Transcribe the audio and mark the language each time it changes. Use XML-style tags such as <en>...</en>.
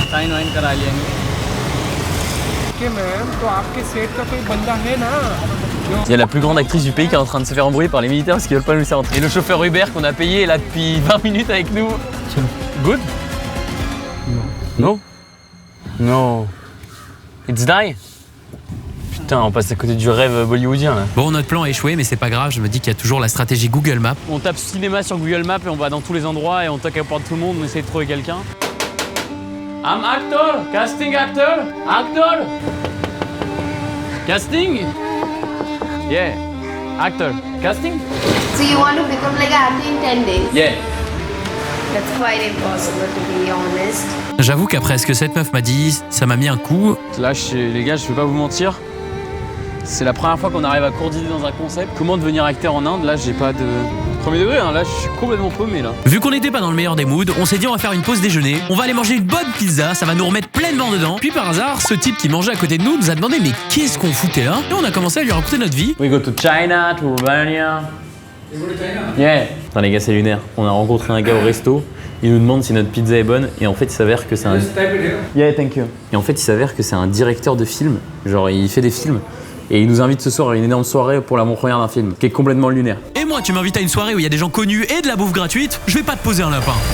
<hi>Sign करा लेंगे.</hi> <en>Okay, ma'am.</en> <hi>तो आपके सेट का कोई बंदा है ना?</hi> <fr>Il y a la plus grande actrice du pays qui est en train de se faire embrouiller par les militaires parce qu'ils veulent pas nous laisser rentrer. Et le chauffeur Uber qu'on a payé est là depuis 20 minutes avec nous.</fr> <en>Good? No. No. It's die?</en> <fr>Putain, on passe à côté du rêve bollywoodien là. Bon, notre plan a échoué, mais c'est pas grave, je me dis qu'il y a toujours la stratégie Google Maps. On tape cinéma sur Google Maps et on va dans tous les endroits et on toque à la porte de tout le monde, on essaie de trouver quelqu'un.</fr> <en>I'm actor, casting actor, actor. Casting? Yeah, actor, casting? So you want to become like an actor in 10 days? Yeah. That's quite impossible to be honest.</en> <fr>J'avoue qu'après ce que cette meuf m'a dit, ça m'a mis un coup. Là, les gars, je vais pas vous mentir. C'est la première fois qu'on arrive à coordonner dans un concept. Comment devenir acteur en Inde? Là, j'ai pas de premier degré. Hein. Là, je suis complètement paumé là. Vu qu'on n'était pas dans le meilleur des moods, on s'est dit on va faire une pause déjeuner. On va aller manger une bonne pizza, ça va nous remettre pleinement dedans. Puis par hasard, ce type qui mangeait à côté de nous a demandé mais qu'est-ce qu'on foutait là? Et on a commencé à lui raconter notre vie.</fr> <en>We go to China, to Romania. Yeah.</en> <fr>Putain, les gars, c'est lunaire. On a rencontré un gars au resto. Il nous demande si notre pizza est bonne et en fait il s'avère que c'est un.</fr> <en>Yeah, thank you.</en> <fr>Et en fait il s'avère que c'est un directeur de film. Genre il fait des films et il nous invite ce soir à une énorme soirée pour l'avant-première d'un film qui est complètement lunaire. Et moi, tu m'invites à une soirée où il y a des gens connus et de la bouffe gratuite, je vais pas te poser un lapin.</fr>